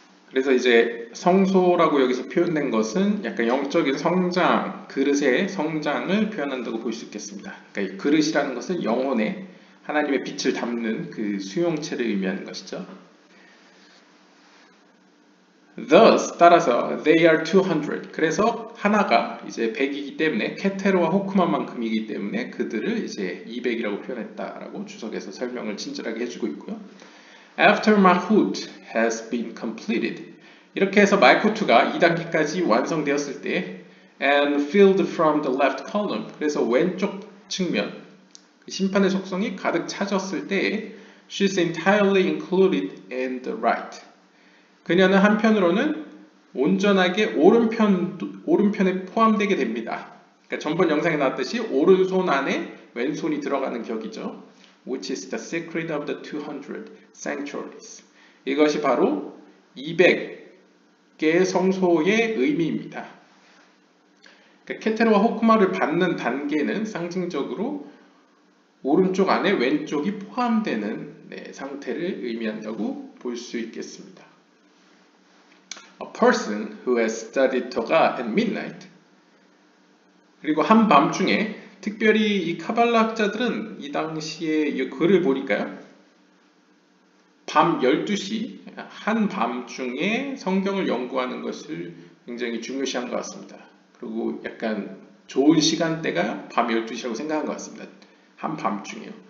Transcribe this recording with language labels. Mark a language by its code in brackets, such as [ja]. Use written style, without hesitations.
[ko] 그래서 이제 성소라고 여기서 표현된 것은 약간 영적인 성장, 그릇의 성장을 표현한다고 볼 수 있겠습니다. 그러니까 이 그릇이라는 것은 영혼에 하나님의 빛을 담는 그 수용체를 의미하는 것이죠. [en] Thus, [ko] 따라서 [en] they are 200. [ko] 그래서 하나가 이제 100이기 때문에 케테르와 호크만만큼이기 때문에 그들을 이제 200이라고 표현했다라고 주석에서 설명을 친절하게 해주고 있고요. [en] After Malchut has been completed. [ko] 이렇게 해서 말쿠트가 2단계까지 완성되었을 때 [en] and filled from the left column. [ko] 그래서 왼쪽 측면 심판의 속성이 가득 차졌을 때 [en] she's entirely included in the right. [ko] 그녀는 한편으로는 온전하게 오른편에 포함되게 됩니다. 그러니까 전번 영상에 나왔듯이 오른손 안에 왼손이 들어가는 격이죠. [en] Which is the secret of the 200 sanctuaries. [ko] 이것이 바로 200개의 성소의 의미입니다. 그러니까 케테르와 호크마를 받는 단계는 상징적으로 오른쪽 안에 왼쪽이 포함되는 상태를 의미한다고 볼 수 있겠습니다. [en] A person who has studied Torah at midnight. [ko] 그리고 한밤중에 특별히 이 카발라 학자들은 이 당시에 이 글을 보니까요. 밤 12시 한밤중에 성경을 연구하는 것을 굉장히 중요시한 것 같습니다. 그리고 약간 좋은 시간대가 밤 12시라고 생각한 것 같습니다. 한밤중이요.